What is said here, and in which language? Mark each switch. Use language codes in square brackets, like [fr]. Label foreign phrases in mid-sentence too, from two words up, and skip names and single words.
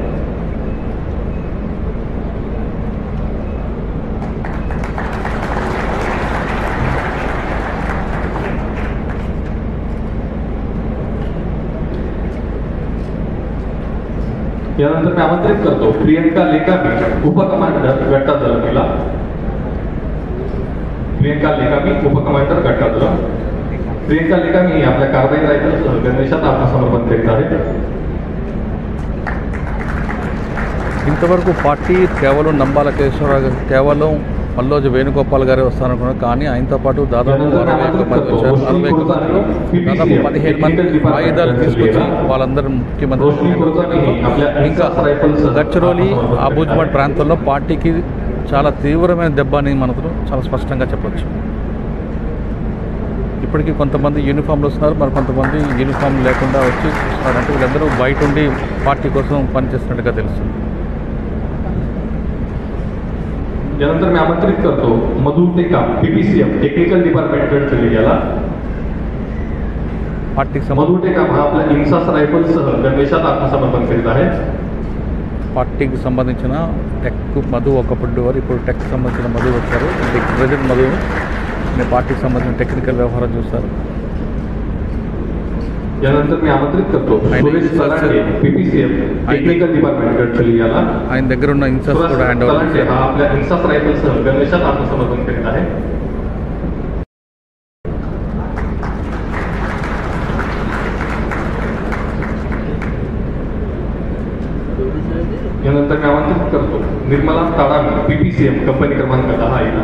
[mr] यानंतर मी आमंत्रित करतो प्रियंका लेकामी उपकमांडर गट्टा तालुक्याला. प्रियंका लेकामी उपकमांडर गट्टा तालुका. प्रियंका लेकामी ही आपल्या कार्बाईन रायफलसह गणवेशात आत्मसमर्पण करीत आहे. [te] ఇంతవరకు పార్టీ కేవలం నంబాల కేశవరావు గారు, కేవలం మల్లోజు వేణుగోపాల్ గారే వస్తారనుకున్నారు. కానీ ఆయనతో పాటు దాదాపు 61 మంది వచ్చారు. 61 మందిలో దాదాపు 15 మంది ఆయుధాలు తీసుకొచ్చి వాళ్ళందరూ ముఖ్యమంత్రి. ఇంకా గడ్చిరోలి అబూజ్మఠ్ ప్రాంతంలో పార్టీకి చాలా తీవ్రమైన దెబ్బ అని మనకు చాలా స్పష్టంగా చెప్పొచ్చు. ఇప్పటికీ కొంతమంది యూనిఫామ్లు వస్తున్నారు, మరి కొంతమంది యూనిఫామ్ లేకుండా వచ్చి చూస్తున్నారు. అంటే వీళ్ళందరూ బయట ఉండి పార్టీ కోసం పనిచేస్తున్నట్టుగా తెలుస్తుంది. [mr] यानंतर मी आमंत्रित करतो मधु टेकाम PPCM [en] technical department [mr] गडचिरोली याला. मधु टेकाम हा आपल्या इन्सास रायफलसह गणवेशात आत्मसमर्पण करीत आहे. [te] పార్టీకి సంబంధించిన టెక్ మధు ఒకప్పుడు వారు, ఇప్పుడు టెక్ సంబంధించిన మధు వచ్చారు. ప్రెసిడెంట్ మధు పార్టీకి సంబంధించిన టెక్నికల్ వ్యవహారం చూస్తారు. [mr] यानंतर मी आमंत्रित करतो सुरेश सरांडे PPCM [en] technical department [mr] गडचिरोली याला. [te] ఆయన దగ్గర ఉన్న ఇన్సాస్ కూడా [en] hand over [te] చేశారు. [mr] हा आपल्या इन्सास रायफलसह गणवेशात आत्मसमर्पण करीत आहे. यानंतर मी आमंत्रित करतो निर्मला ताडामी PPCM कंपनी क्रमांक 10 याला.